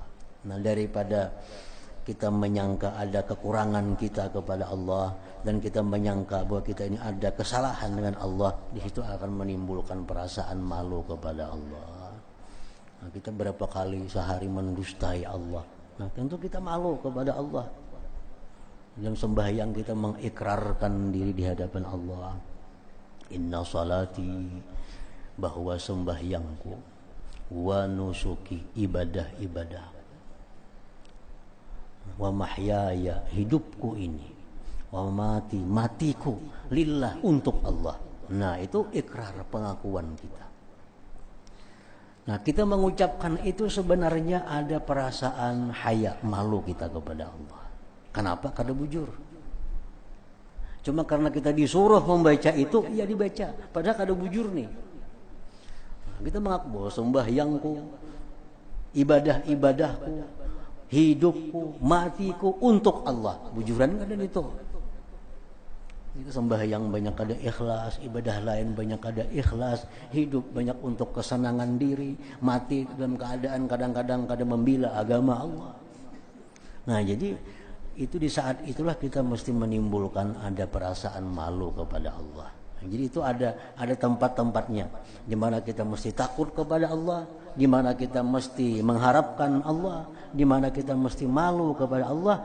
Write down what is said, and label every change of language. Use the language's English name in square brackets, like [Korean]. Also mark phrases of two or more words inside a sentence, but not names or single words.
[Indonesian] Nah, daripada kita menyangka ada kekurangan kita kepada Allah dan kita menyangka bahwa kita ini ada kesalahan dengan Allah, di situ akan menimbulkan perasaan malu kepada Allah. Nah, kita berapa kali sehari mendustai Allah. Nah, tentu kita malu kepada Allah. Dalam sembahyang kita mengikrarkan diri di hadapan Allah. [Arabic] إن صلاتي, [Indonesian] bahwa sembahyangku, [Arabic] ونسكي, ibadah-ibadah, ومحياي, [Indonesian] hidupku ini, [Arabic] ومماتي, [Indonesian] matiku, lillah, untuk Allah. Nah, itu ikrar, pengakuan kita. Nah, kita mengucapkan itu sebenarnya ada perasaan haya, malu kita kepada Allah. Kenapa? Karena bujur. Cuma karena kita disuruh membaca itu, ya dibaca. [Banjar] Padahal kada bujur nih. [Indonesian] Nah, kita mengaku bahwa sembahyangku, ibadah-ibadahku, hidupku, matiku untuk Allah. [Banjar] Bujuran kada itu. Itu sembahyang banyak ada ikhlas, ibadah lain banyak ada ikhlas, [Indonesian] hidup banyak untuk kesenangan diri, mati dalam keadaan kadang-kadang kada membela agama Allah. Nah, jadi itu di saat itulah kita mesti menimbulkan ada perasaan malu kepada Allah. Jadi itu ada tempat-tempatnya di mana kita mesti takut kepada Allah, di mana kita mesti mengharapkan Allah, di mana kita mesti malu kepada Allah.